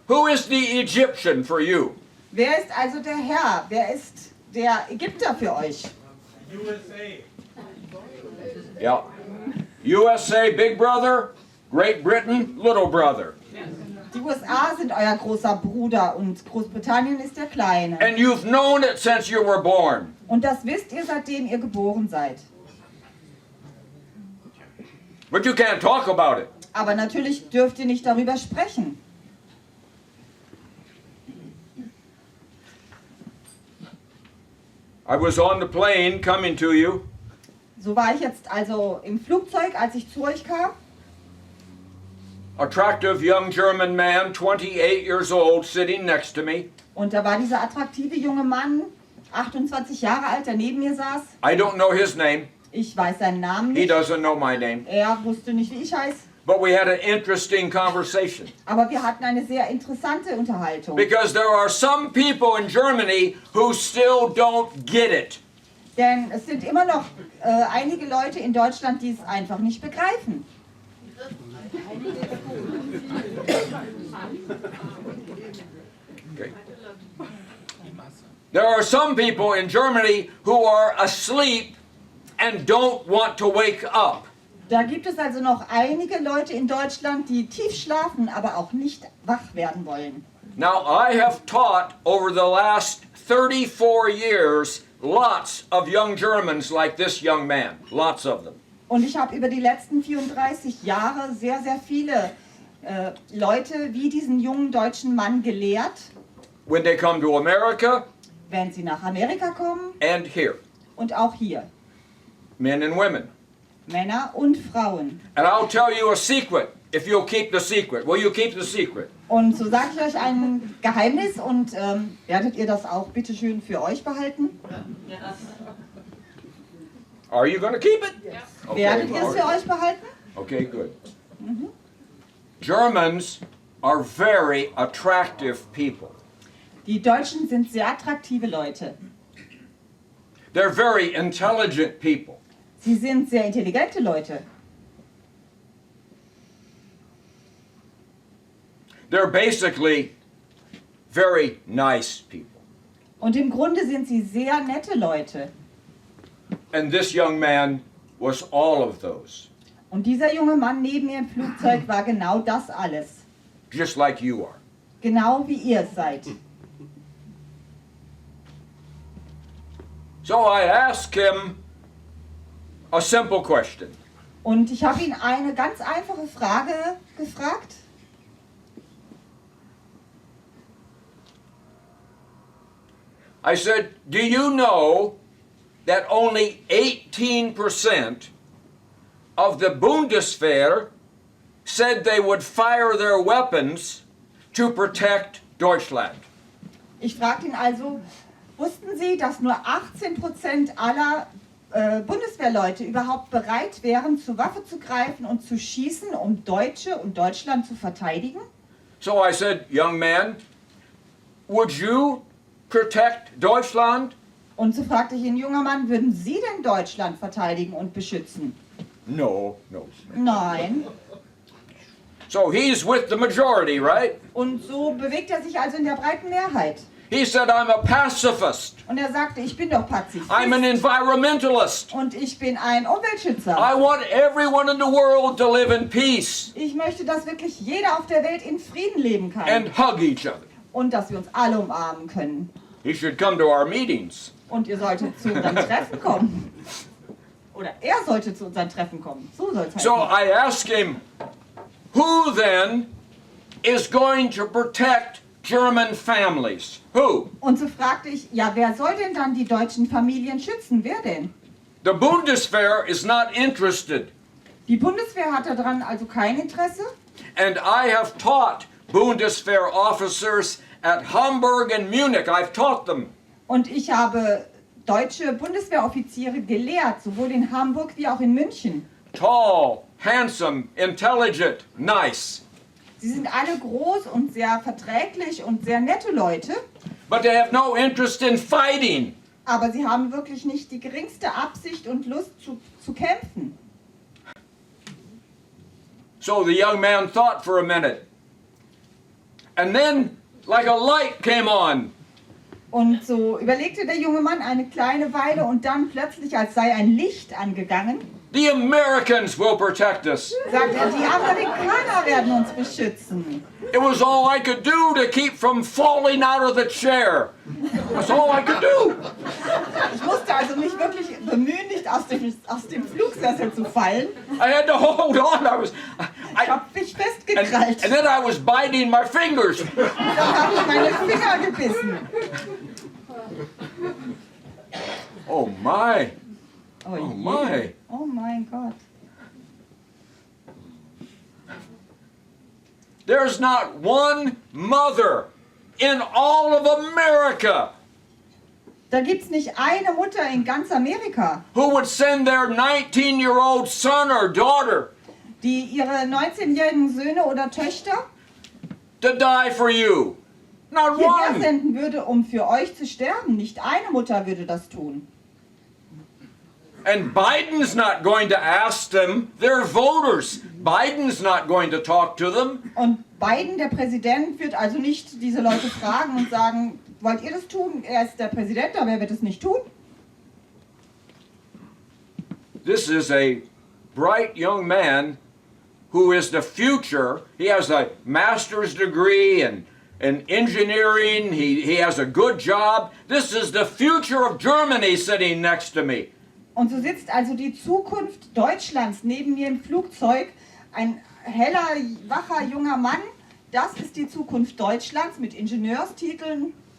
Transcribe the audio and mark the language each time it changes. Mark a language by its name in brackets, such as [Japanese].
[English] Who is the Egyptian for you? [German] Wer ist also der Herr? Wer ist der Ägypter für euch? [English] USA. Yeah. USA, big brother. Great Britain, little brother. [German] Die USA sind euer großer Bruder und Großbritannien ist der Kleine. [English] And you've known it since you were born. [German] Und das wisst ihr, seitdem ihr geboren seid. [English] But you can't talk about it. [German] Aber natürlich dürft ihr nicht darüber sprechen. [English] I was on the plane coming to you. [German] So war ich jetzt also im Flugzeug, als ich zu euch kam. [English] Attractive young German man, 28 years old, sitting next to me. [German] Und da war dieser attraktive junge Mann, 28 Jahre alt, der neben mir saß. [English] I don't know his name. [German] Ich weiß seinen Namen [English] He [German] nicht. [English] doesn't know my name. [German] Er wusste nicht, wie ich heiße. [English] But we had an interesting conversation. [German] Aber wir hatten eine sehr interessante Unterhaltung. [English] Because there are some people in Germany who still don't get it. [German] Denn es sind immer noch einige Leute in Deutschland, die es einfach nicht begreifen. [English] Okay. There are some people in Germany who are asleep and don't want to wake up. [German] Da gibt es also noch einige Leute in Deutschland, die tief schlafen, aber auch nicht wach werden wollen. [English] Now, I have taught over the last 34 years lots of young Germans like this young man. Lots of them. [German] Und ich habe über die letzten 34 Jahre sehr, sehr viele Leute wie diesen jungen deutschen Mann gelehrt, [English] When they come to America [German] wenn sie nach Amerika kommen [English] and here. [German] und auch hier. [English] Men and women. [German] Männer und Frauen. [English] And I'll tell you a secret if you'll keep the secret. Will you keep the secret? [German] Und so sage ich euch ein Geheimnis und werdet ihr das auch bitte schön für euch behalten? [English] Are you going to keep it? Yes. Okay, [German] Werdet ihr es für [English] all right. [German] euch behalten? [English] Okay, good. Germans are very attractive people. [German] Die Deutschen sind sehr attraktive Leute. [English] They're very intelligent people. [German] Sie sind sehr intelligente Leute. [English] They're basically very nice people. [German] Und im Grunde sind sie sehr nette Leute. [English] And this young man was all of those, [German] Und dieser junge Mann neben mir im Flugzeug war genau das alles. [English] just like you are. [German] Genau wie ihr es seid. [English] So I asked him a simple question. [German] Und ich habe ihn eine ganz einfache Frage gefragt. [English] I said, do you know that only 18% of the Bundeswehr said they would fire their weapons to protect Deutschland? [German] Ich fragte ihn also, wussten Sie, dass nur 18% aller Bundeswehrleute überhaupt bereit wären, zur Waffe zu greifen und zu schießen, um Deutsche und Deutschland zu verteidigen? [English] So I said, young man, would you protect Deutschland? [German] Und so fragte ich ihn, junger Mann, würden Sie denn Deutschland verteidigen und beschützen? [English] No, no. [German] Nein. [English] So he's with the majority, right? [German] Und so bewegt er sich also in der breiten Mehrheit. [English] He said, I'm a pacifist. [German] Und er sagte, ich bin doch Pazifist. [English] I'm an environmentalist. [German] Und ich bin ein Umweltschützer. [English] I want everyone in the world to live in peace [German] Ich möchte, dass wirklich jeder auf der Welt in Frieden leben kann. [English] and hug each other. [German] Und dass wir uns alle umarmen können. [English] He should come to our meetings. [German] Und ihr solltet zu unseren Treffen kommen. Oder er sollte zu unseren Treffen kommen. So soll es So heißen. [English] I asked him, who then is going to protect German families? Who? [German] Und so fragte ich, ja, wer soll denn dann die deutschen Familien schützen? Wer denn? [English] The Bundeswehr is not interested. [German] Die Bundeswehr hat daran also kein Interesse. [English] And I have taught Bundeswehr officers at Hamburg and Munich. I've taught them. [German] Und ich habe deutsche Bundeswehroffiziere gelehrt, sowohl in Hamburg wie auch in München. [English] Tall, handsome, intelligent, nice. [German] Sie sind alle groß und sehr verträglich und sehr nette Leute, [English] But they have no interest in fighting. [German] aber sie haben wirklich nicht die geringste Absicht und Lust zu kämpfen. [English] So the young man thought for a minute. And then, like a light came on. [German] Und so überlegte der junge Mann eine kleine Weile und dann plötzlich, als sei ein Licht angegangen, [English] The Americans will protect us. [German] sagte er, die Amerikaner werden uns beschützen. [English] It was all I could do to keep from falling out of the chair. That's all I could do. [German] Ich musste also mich wirklich bemühen, nicht aus dem Flugsessel zu fallen. [English] I had to hold on. [German] Ich habe mich festgekrallt. [English] And then I was biting my fingers. [German] Dann habe ich meine Finger gebissen. [English] Oh my. [German] Oh, Oh je. [English] my. [German] Oh mein Gott. [English] There's not one mother in all of America [German] Da gibt es nicht eine Mutter in ganz Amerika, [English] who would send their 19-year-old son or daughter [German] die ihre 19-jährigen Söhne oder Töchter [English] to die for you. Not [German] hierher [English] one. [German] senden würde, um für euch zu sterben. Nicht eine Mutter würde das tun. [English] And Biden's not going to ask them. They're voters. Biden's not going to talk to them. [German] Und Biden, der Präsident, wird also nicht diese Leute fragen und sagen, wollt ihr das tun? Er ist der Präsident, aber er wird es nicht tun. [English] This is a bright young man who is the future. He has a master's degree and in engineering. He has a good job. This is the future of Germany sitting next to me. [German] Und so sitzt also die Zukunft Deutschlands neben mir im Flugzeug. Ein heller, wacher, junger Mann. Das ist die Zukunft Deutschlands mit Ingenieurstiteln.